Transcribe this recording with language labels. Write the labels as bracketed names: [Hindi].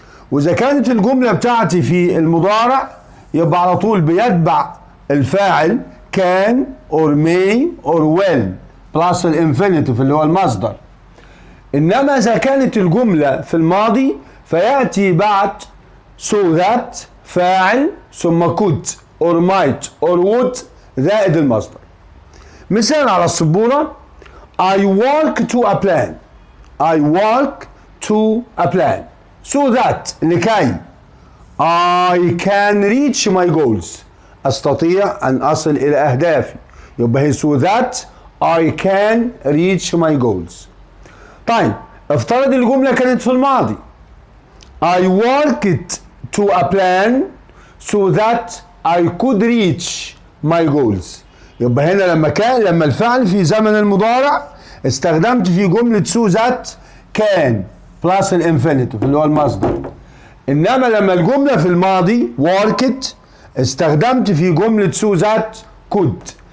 [Arabic] وإذا كانت الجملة بتاعتي في المضارع يبقى على طول بيتبع الفاعل can or may or will plus الانفينيتيف اللي هو المصدر. إنما إذا كانت الجملة في الماضي فيأتي بعد so that فاعل ثم could or might or would زائد المصدر. مثال على السبورة [English] I work to a plan. I work to a plan so that [Arabic] لكي [English] I can reach my goals، [Arabic] أستطيع أن أصل إلى أهدافي. يبقى هي [English] so that I can reach my goals. [Arabic] طيب افترض الجملة كانت في الماضي [English] I worked to a plan so that I could reach my goals. [Arabic] يبقى هنا لما الفعل في زمن المضارع استخدمت في جملة so that can بلس الانفينيتيف اللي هو المصدر. انما لما الجمله في الماضي worked استخدمت في جمله so that could.